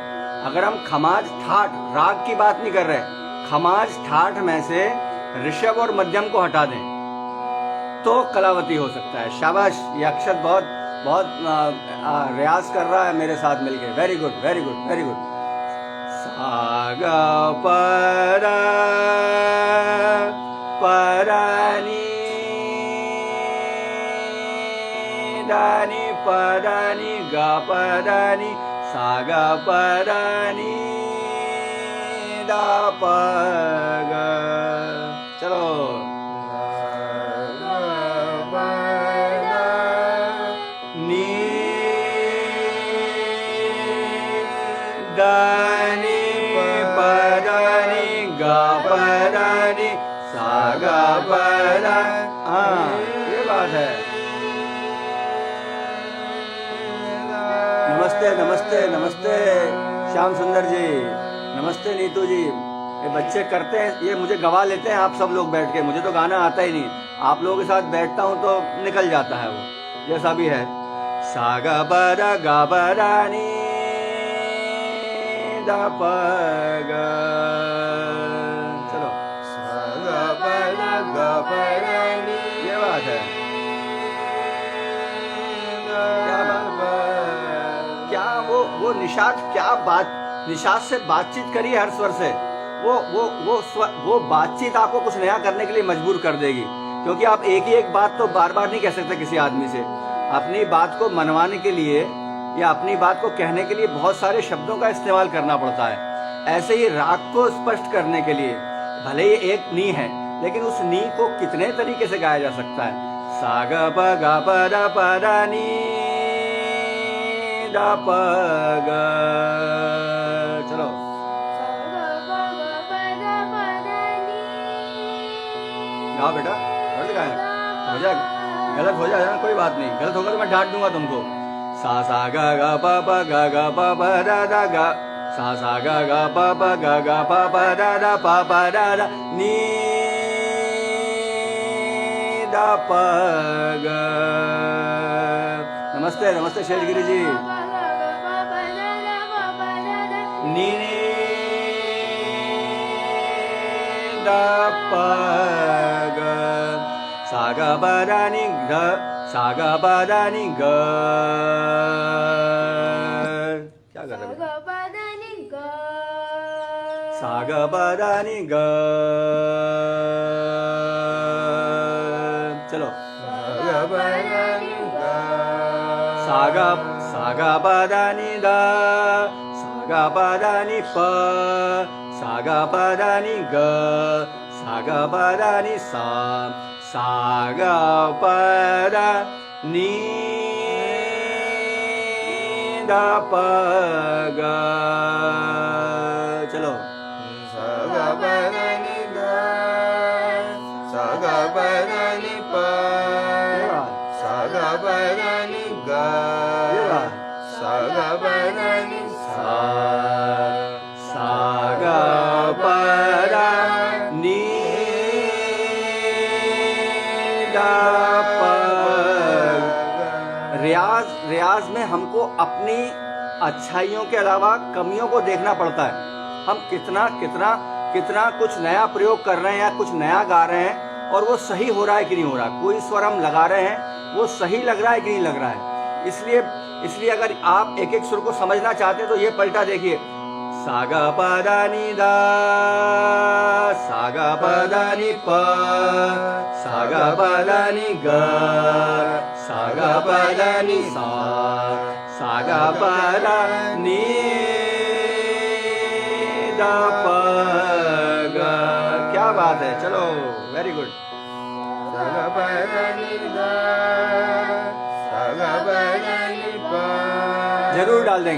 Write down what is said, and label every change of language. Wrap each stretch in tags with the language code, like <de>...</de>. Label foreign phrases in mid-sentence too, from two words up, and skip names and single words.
<hi>अगर हम खमाज ठाठ राग की बात नहीं कर रहे, खमाज ठाठ में से ऋषभ और मध्यम को हटा दें तो कलावती हो सकता है। शाबाश, ये अक्षत बहुत बहुत रियाज कर रहा है मेरे साथ मिलके,</hi> <en>very good very good very good.</en> <hi>सागा परा परानी दानी परानी गा परानी सागा परानी दा पगा। चलो नी दानी परानी गा परानी सागा परा। हाँ ये बात है। नमस्ते नमस्ते नमस्ते श्याम सुंदर जी, नमस्ते नीतू जी। ये बच्चे करते हैं, ये मुझे गवा लेते हैं आप सब लोग बैठ के, मुझे तो गाना आता ही नहीं। आप लोगों के साथ बैठता हूँ तो निकल जाता है वो, जैसा भी है। सागा बरा गा बरानी दा पगा। चलो सागा बरा गा बरानी, ये बात है। क्या वो निषाद, क्या बात, निषाद से बातचीत करिए हर स्वर से। वो बातचीत आपको कुछ नया करने के लिए मजबूर कर देगी, क्योंकि आप एक ही एक बात तो बार बार नहीं कह सकते किसी आदमी से। अपनी बात को मनवाने के लिए या अपनी बात को कहने के लिए बहुत सारे शब्दों का इस्तेमाल करना पड़ता है। ऐसे ही राग को स्पष्ट करने के लिए भले ही एक नी है, लेकिन उस नी को कितने तरीके से गाया जा सकता है। सागा पगा परा परा नी दा पगा। चलो गाओ बेटा, हो जाए, गलत हो जाए ना कोई बात नहीं, गलत होगा तो मैं डांट दूंगा तुमको। सा सा गा गा पा पा गा गा पा पा रा रा गा, सा सा गा गा पा पा गा गा पा पा रा रा पा पा रा रा नी दा पगा। नमस्ते नमस्ते शेषगिरी जी। नी दा प ग सा ग प दा नि ग सा ग प दा नि ग। क्या कर रहे हो? सा ग प दा नि ग। चलो सा ग प दा नि दा सा ग प दा नि प सा ग प दा नि ग सा ग प दा नि सा सा ग प दा नि दा प ग। चलो सा ग प दा नि ग सा ग प दा नि प सा ग प दा नि ग सा ग प दा नि सा सा ग प दा नि दा प। रियाज में हमको अपनी अच्छाइयों के अलावा कमियों को देखना पड़ता है। हम कितना कुछ नया प्रयोग कर रहे हैं या कुछ नया गा रहे हैं और वो सही हो रहा है कि नहीं हो रहा। कोई स्वर हम लगा रहे हैं वो सही लग रहा है कि नहीं लग रहा है। इसलिए अगर आप एक एक सुर को समझना चाहते हैं तो ये पलटा देखिए। सा ग प दा नि दा सा ग प दा नि प सा ग प दा नि ग सा ग प दा नि सा सा ग प दा नि दा प ग। क्या बात है, चलो</hi> <en>very good.</en> <hi>सा ग प दा नि दा सा ग प दा नि प जरूर डाल देंगे।</hi>